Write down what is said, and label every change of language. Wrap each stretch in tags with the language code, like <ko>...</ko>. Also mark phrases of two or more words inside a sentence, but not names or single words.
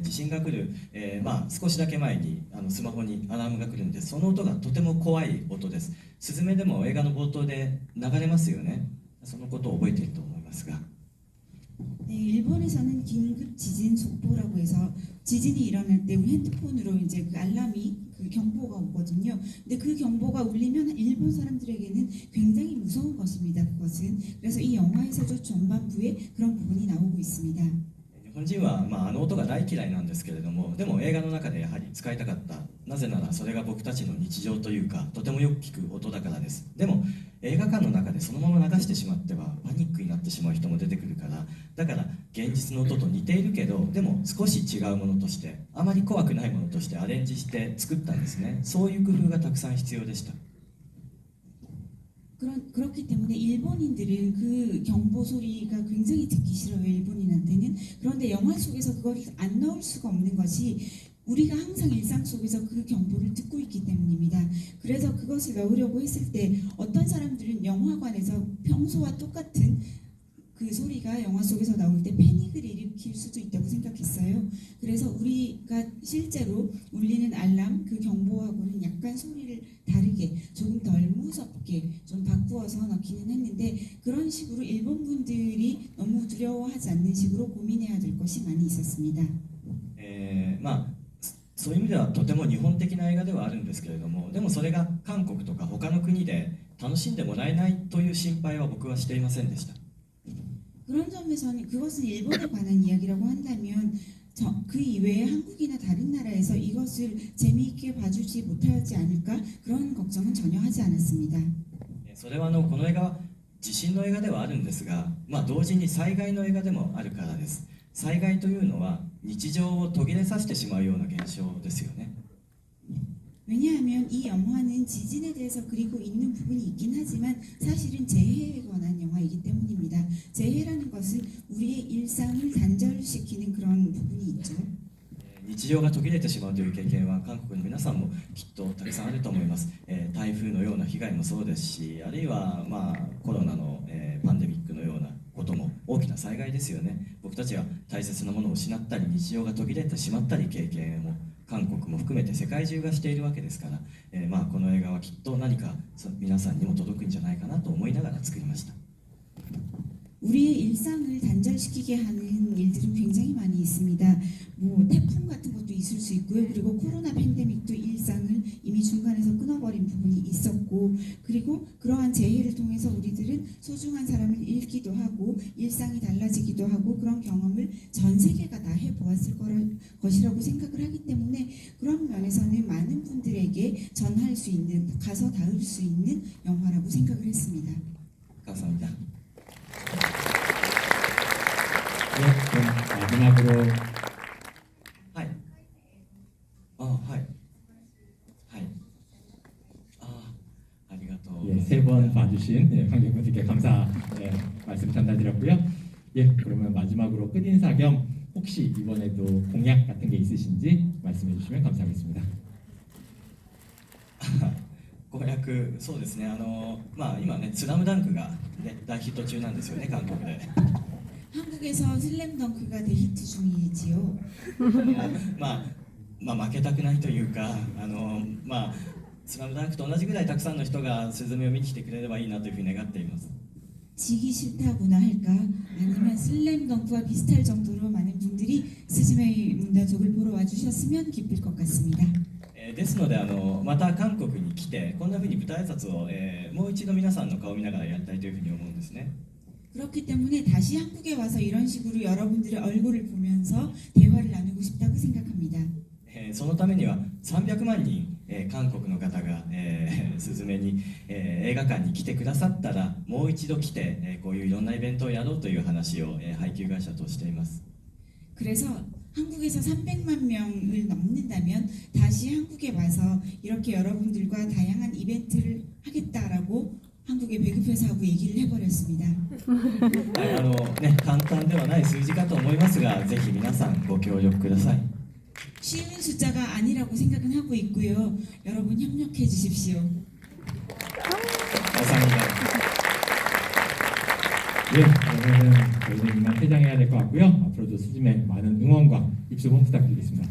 <ja>地震が来る、少しだけ前にスマホにアラームが来るんです。その音がとても怖い音です。スズメでも映画の冒頭で流れますよね。そのことを覚えていると思いますが。</ja> <ko>네, 일본에서는 긴급 지진 속보라고 해서 지진이 일어날 때 우리 핸드폰으로 이제 그 알람이 그 경보가 오거든요. 근데 그 경보가 울리면 일본 사람들에게는 굉장히 무서운 것입니다. 그것은 그래서 이 영화에서도 전반부에 그런 부분이 나오고 있습니다.</ko> <ja>日本人は、あの音が大嫌いなんですけれども、でも映画の中でやはり使いたかった。なぜならそれが僕たちの日常というかとてもよく聞く音だからです。でも映画館の中でそのまま流してしまってはパニックになってしまう人も出てくるから、だから現実の音と似ているけどでも少し違うものとしてあまり怖くないものとしてアレンジして作ったんですね。そういう工夫がたくさん必要でした。</ja> <ko>그렇기 때문에 일본인들은 그 경보 소리가 굉장히 듣기 싫어요. 일본인한테는. 그런데 영화 속에서 그걸 안 넣을 수가 없는 것이 우리가 항상 일상 속에서 그 경보를 듣고 있기 때문입니다. 그래서 그것을 넣으려고 했을 때 어떤 사람들은 영화관에서 평소와 똑같은 그 소리가 영화 속에서 나올 때 패닉을 일으킬 수도 있다고 생각했어요. 그래서 우리가 실제로 울리는 알람, 그 경보하고는 약간 소리를 다르게 조금 덜 무섭게 좀 바꾸어서 넣기는 했는데 그런 식으로 일본 분들이 너무 두려워하지 않는 식으로 고민해야 될 것이 많이 있었습니다.</ko> <ja>まあそういう意味ではとても日本的な映画ではあるんですけれども、でもそれが韓国とか他の国で楽しんでもらえないという心配は僕はしていませんでした。</ja> <ko>그런 점에서는 그것은 일본에 관한 이야기라고 한다면 그 이외에 한국이나 다른 나라에서 이것을 재미있게 봐주지 못하지 않을까 그런 걱정은 전혀 하지 않았습니다.</ko> <ja>それはこの映画は地震の映画ではあるんですが、同時に災害の映画でもあるからです。災害というのは日常を途切れさせてしまうような現象ですよね。</ja> <ko>왜냐하면 이 영화는 지진에 대해서 그리고 있는 부분이 있긴 하지만 사실은 재해에 관한 영화이기 때문입니다. 재해라는 것은 우리의 일상을 단절시키는 그런 부분이 있죠.</ko> <ja>日常が途切れてしまうという経験は韓国の皆さんもきっとたくさんあると思います。台風のような被害もそうですし、あるいはコロナのパンデミックのようなことも大きな災害ですよね。僕たちは大切なものを失ったり日常が途切れてしまったり経験を韓国も含めて世界中がしているわけですから、この映画はきっと何か皆さんにも届くんじゃないかなと思いながら作りました。</ja> <ko>우리의 일상을 단절시키게 하는 일들은 굉장히 많이 있습니다. 뭐 태풍 같은 것도 있을 수 있고요. 그리고 코로나 팬데믹도 일상을 이미 중간에서 끊어버린 부분이 있었고, 그리고 그러한 재해를 통해서 우리들은 소중한 사람을 잃기도 하고 일상이 달라지기도 하고 그런 경험을 전 세계가 다 해보았을 것이라고 생각을 하기 때문에 그런 면에서는 많은 분들에게 전할 수 있는, 가서 닿을 수 있는 영화라고 생각을 했습니다. 감사합니다. 네, 그럼 마지막으로</ko> <ja>はい。はい。はい。ありがとう。</ja> <ko>예, 3번 봐주신 관객분들께 감사 말씀 전달드렸고요. 예, 그러면 마지막으로 끝인사 겸 혹시 이번에도 공약 같은 게 있으신지 말씀해 주시면 감사하겠습니다.</ko> <ja>公約、そうですね。今ね、スラムダンクが、ね、大ヒット中なんですよね、韓国で。</ja> <ko>한국에서 슬램덩크가 대히트 중이지요.</ko> <ja>負けたくないというか、スラムダンクと同じぐらいたくさんの人がスズメを見に来てくれればいいなというふうに願っています。</ja> <ko>지기 싫다고나 할까? 아니면 슬램덩크와 비슷할 정도로 많은 분들이 스즈메의 문단속을 보러 와주셨으면 기쁠 것 같습니다.</ko> <ja>ですのでまた韓国に来てこんなふうに舞台挨拶を、もう一度皆さんの顔を見ながらやりたいというふうに思うんですね。</ja> <ko>그렇기 때문에 다시 한국에 와서 이런 식으로 여러분들의 얼굴을 보면서 대화를 나누고 싶다고 생각합니다.</ko> <ja>そのためには300万人、韓国の方が、スズメに、映画館に来てくださったらもう一度来て、こういういろんなイベントをやろうという話を、配給会社としています。</ja> <ko>그래서 한국에서 300만 명을 넘는다면 다시 한국에 와서 이렇게 여러분들과 다양한 이벤트를 하겠다라고 한국의 배급회사하고 얘기를 해버렸습니다.</ko> <ja>簡単ではない数字かと思いますが、ぜひ皆さんご協力ください。</ja> <ko>쉬운 숫자가 아니라고 생각은 하고 있고요. 여러분 협력해 주십시오. 감사합니다. 예, 그러면은 저희는 이만 퇴장해야 될 것 같고요. 앞으로도 스즈메 많은 응원과 입소문 부탁드리겠습니다.</ko>